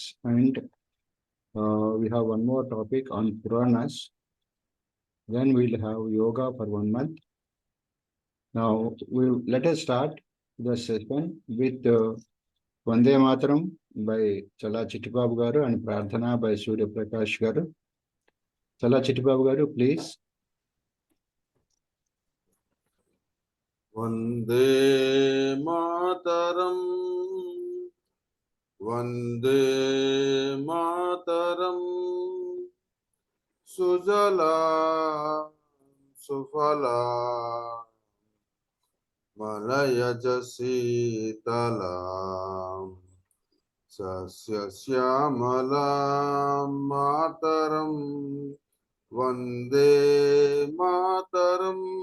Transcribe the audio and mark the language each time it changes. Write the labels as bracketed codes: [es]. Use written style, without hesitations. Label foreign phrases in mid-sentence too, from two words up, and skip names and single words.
[en] And we have one more topic on Puranas. Then we'll have yoga for 1 month. Now, let us start the session with Vande Mataram by Chala Chittibabu garu and Prarthana by Surya Prakash garu. Chala Chittibabu garu, please. [sa] Vande Mataram, Vande Mataram, Sujala Sufala Malaya Jasitala Sasya Syamala Mataram, Vande Mataram.